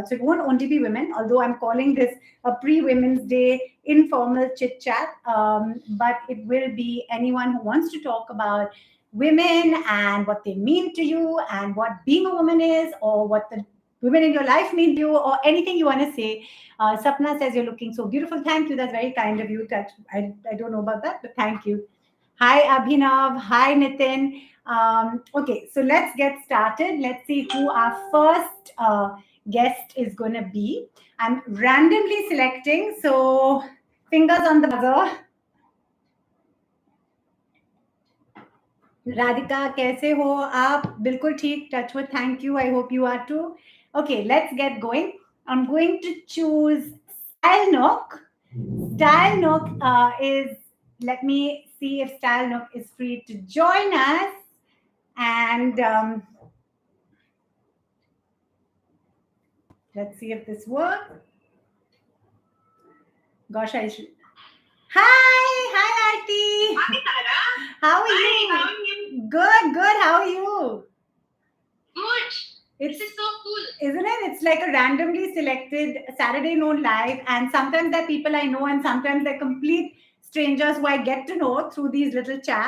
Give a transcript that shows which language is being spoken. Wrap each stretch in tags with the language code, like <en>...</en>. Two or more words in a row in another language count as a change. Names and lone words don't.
<en>So it won't only be women, although I'm calling this a pre-Women's Day informal chit chat, but it will be anyone who wants to talk about women and what they mean to you and what being a woman is, or what the women in your life mean to you, or anything you want to say. Sapna says you're looking so beautiful. Thank you. That's very kind of you. I don't know about that, but thank you. Hi, Abhinav. Hi, Nitin. Okay, so let's get started. Let's see who our first guest is going to be. I'm randomly selecting, so fingers on the buzzer. Radhika,</en> <hi>कैसे हो आप? बिल्कुल ठीक.</hi> <en>Touch wood. Thank you. I hope you are too. Okay, let's get going. I'm going to choose Style Nook. Style Nook is, let me see if Style Nook is free to join us. And let's see if this works. Gosh, I should. Hi, Arti. Hi, Tara. How are Hi, you? how are you? Good. How are you? Good. This is so cool. Isn't it? It's like a randomly selected Saturday Noon Live, and sometimes they're people I know, and sometimes they're complete strangers who I get to know through these little chats.</en>